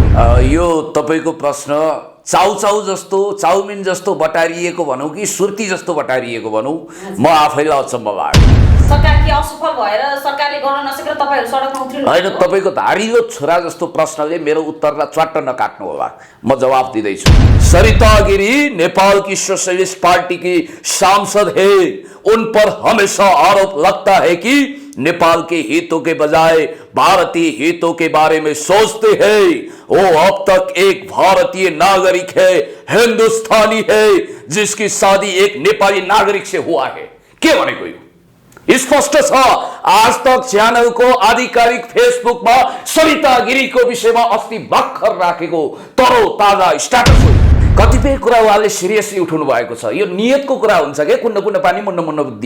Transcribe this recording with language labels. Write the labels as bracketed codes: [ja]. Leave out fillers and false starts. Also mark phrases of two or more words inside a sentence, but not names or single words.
[ne] यो तपाईको प्रश्न चाउचाउ जस्तो, चाउमिन जस्तो बटारिएको भनौं कि सुर्ती जस्तो बटारिएको भनौं, म आफैलाई अचम्म लाग्यो। सरकार के असफल भएर सरकारले गर्न नसकेर तपाईहरु सडकमा उत्रिनु हैन? तपाईको धारिलो छोरा जस्तो प्रश्नले मेरो उत्तरलाई च्वाट्ट नकाट्नु होला, म जवाब दिँदैछु। [hi] सरिता गिरी नेपाल की सोशलिस्ट पार्टी की सांसद है, उन पर हमेशा आरोप लगता है कि नेपाल के हितों के बजाय भारतीय हितों के बारे में सोचते हैं। वो अब तक एक भारतीय नागरिक है, हिंदुस्तानी है, जिसकी शादी एक नेपाली नागरिक से हुआ है। [ne] के भनेको यो स्पष्ट छ। आज तक च्यानलको आधिकारिक फेसबुकमा सरिता गिरीको विषयमा अस्ति भर्खर राखेको तरो ताजा स्ट्याटस हो। कतिपय कुरा उहाँले सिरियसली उठाउनु भएको छ। यो नियतको कुरा हुन्छ के, कुन्न कुन्न पानी मुन्न मुन्न बुद्धि।